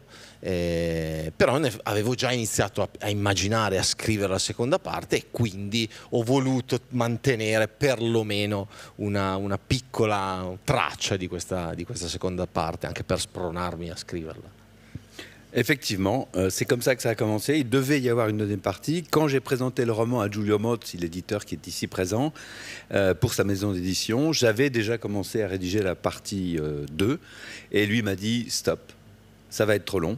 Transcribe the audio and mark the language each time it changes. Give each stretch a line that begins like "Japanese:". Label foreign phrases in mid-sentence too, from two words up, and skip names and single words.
Italian: Però avevo già iniziato a immaginare, a scrivere la seconda parte, e quindi ho voluto mantenere perlomeno una piccola traccia di questa seconda parte, anche per spronarmi a scriverla.
French: Effectivement, c'est comme ça que ça a commencé. Il devait y avoir une deuxième partie. Quand j'ai présenté le roman à Giulio Mozzi, l'éditeur qui est ici présent, pour sa maison d'édition, j'avais déjà commencé à rédiger la partie 2. Et lui m'a dit « Stop, ça va être trop long ».